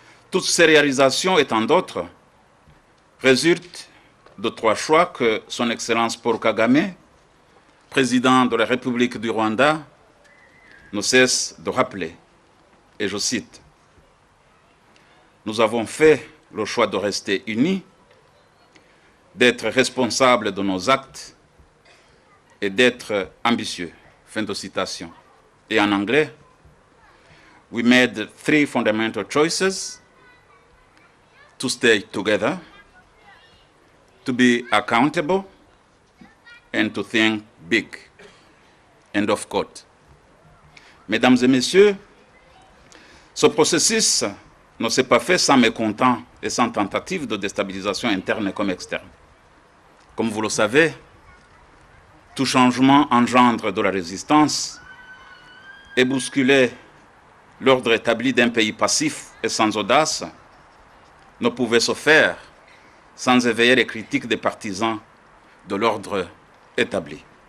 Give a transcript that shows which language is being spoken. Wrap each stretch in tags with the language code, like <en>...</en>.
<fr>Toutes ces réalisations et tant d'autres résultent de 3 choix que son Excellence Paul Kagame, président de la République du Rwanda, ne cesse de rappeler. Et je cite, « Nous avons fait le choix de rester unis, d'être responsables de nos actes et d'être ambitieux. » Fin de citation. Et en anglais,</fr> <en>we made 3 fundamental choices: to stay together, to be accountable, and to think big. End of quote.</en> <fr>Mesdames et messieurs, ce processus ne s'est pas fait sans mécontents et sans tentative de déstabilisation interne comme externe. Comme vous le savez, tout changement engendre de la résistance et bousculer l'ordre établi d'un pays passif et sans audace ne pouvait se faire sans éveiller les critiques des partisans de l'ordre établi.</fr>